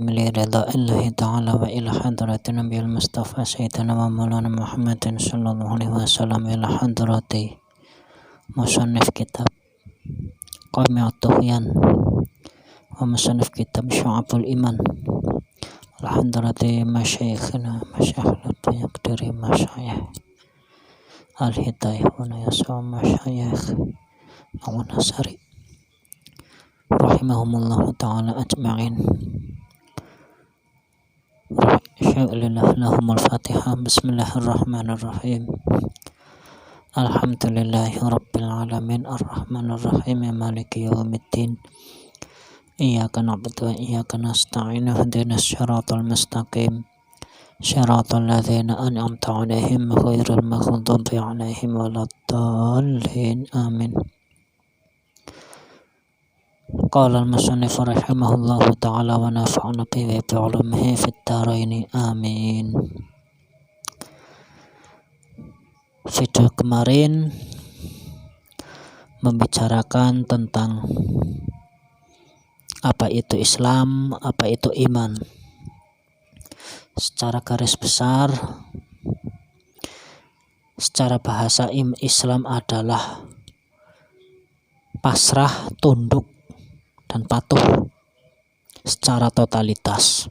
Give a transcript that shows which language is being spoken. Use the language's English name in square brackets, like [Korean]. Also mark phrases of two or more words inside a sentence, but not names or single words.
[Arabic] لرضا الله تعالى وإلى حضرة النبي المصطفى سيدنا ومولانا محمد صلى الله عليه وسلم إلى حضرة مصنف كتاب قامع الطغيان ومصنف كتاب شعب الإيمان إلى حضرة مشايخنا مشايخ يقدر مشايخ الهداية ونياسا مشايخ النصاري رحمهم الله تعالى أجمعين. لهم الفاتحة. بسم الله الرحمن الرحيم الحمد لله رب العالمين الرحمن الرحيم مالك يوم الدين. إياك نعبد وإياك نستعين اهدنا الصراط المستقيم صراط الذين أنعمت عليهم غير المغضوب عليهم ولا الضالين. Amin. قال المصنف رحمه الله تعالى ونفعنا به بعلومه في الدارين. Amin. [Indonesian] Video kemarin membicarakan tentang apa itu Islam, apa itu iman. Secara garis besar, secara bahasa Islam adalah pasrah, tunduk, dan patuh secara totalitas.